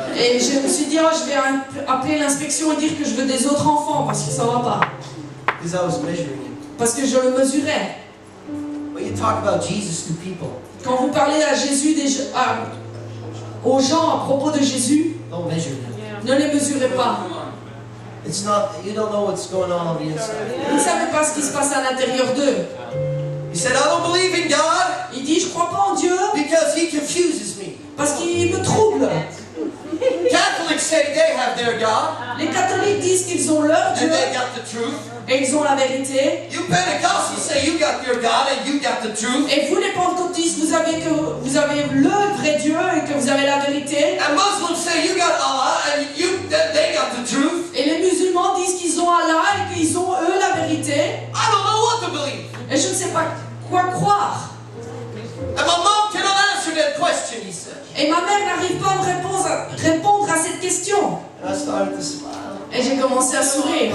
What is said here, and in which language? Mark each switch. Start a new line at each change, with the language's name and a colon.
French: Et je me suis dit, oh, je vais appeler l'inspection et dire que je veux des autres enfants parce que ça va pas.
English: I was measuring him.
French: Parce que je le mesurais.
English: When you talk about Jesus to people,
French: Quand vous parlez à Jésus, aux gens à propos de Jésus,
English: don't measure them.
French: ne les mesurez pas.
English: It's not, you don't know what's going on the inside.
French: Vous ne savez pas ce qui se passe à l'intérieur d'eux.
English: He said, "I don't believe in God
French: Il dit, je crois pas en Dieu
English: because He confuses me."
French: parce qu'il me trouble.
English: Catholics say they have their God
French: Les catholiques disent qu'ils ont leur Dieu
English: and they got the truth.
French: et ils ont la vérité.
English: You Pentecostals say you got your God and you got the truth.
French: Et vous les pentecôtistes, vous avez le vrai Dieu et que vous avez la vérité.
English: And Muslims say you got Allah and they got the truth.
French: Et les musulmans disent qu'ils ont Allah et qu'ils ont eux la vérité.
English: I don't know what to believe.
French: Et je ne sais pas quoi croire.
English: And my mom cannot answer that question, he said.
French: Et ma mère n'arrive pas à me répondre à cette question.
English: And I started to smile.
French: Et j'ai commencé à sourire.